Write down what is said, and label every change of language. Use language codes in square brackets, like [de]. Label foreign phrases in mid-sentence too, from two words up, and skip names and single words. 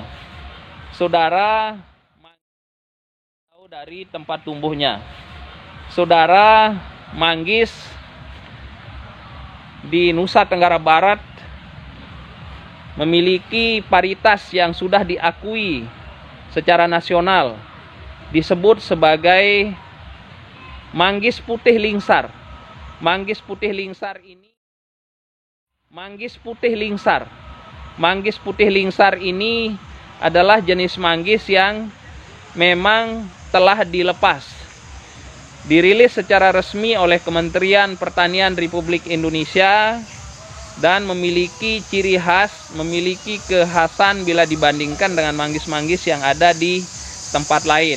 [id] Saudara, manggis di Nusa Tenggara Barat memiliki paritas yang sudah diakui secara nasional, disebut sebagai manggis putih lingsar. Manggis putih lingsar ini adalah jenis manggis yang memang telah dilepas, dirilis secara resmi oleh Kementerian Pertanian Republik Indonesia, dan memiliki ciri khas, memiliki kekhasan bila dibandingkan dengan manggis-manggis yang ada di tempat lain.